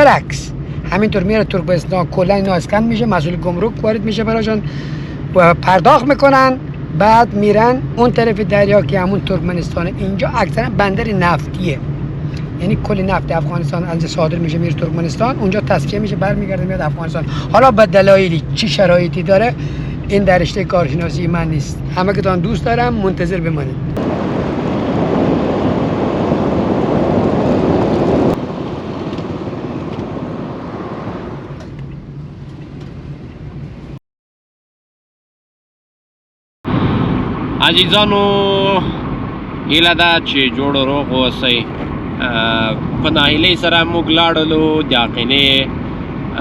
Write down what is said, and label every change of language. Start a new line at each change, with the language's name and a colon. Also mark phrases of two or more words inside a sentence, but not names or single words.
Persian: برعکس همینطور میاره ترکمنستان کلا اینا اسکن میشه محصول گمرک وارد میشه براشون و پرداخت میکنن بعد میرن اون طرف دریا که همون ترکمنستانه اینجا اکثرا بندر نفتیه یعنی کل نفت افغانستان از صادر میشه میره ترکمنستان اونجا تصفیه میشه برمیگرده میاد افغانستان حالا به دلایلی چه شرایطی داره این در رشته کارشناسی من نیست همه که تان دوست دارم منتظر بمانید
Pashto: عزیزانو هیله ده چې جوړ روغ اوسئ په ناهیلۍ سره موږ لاړلو د عقینې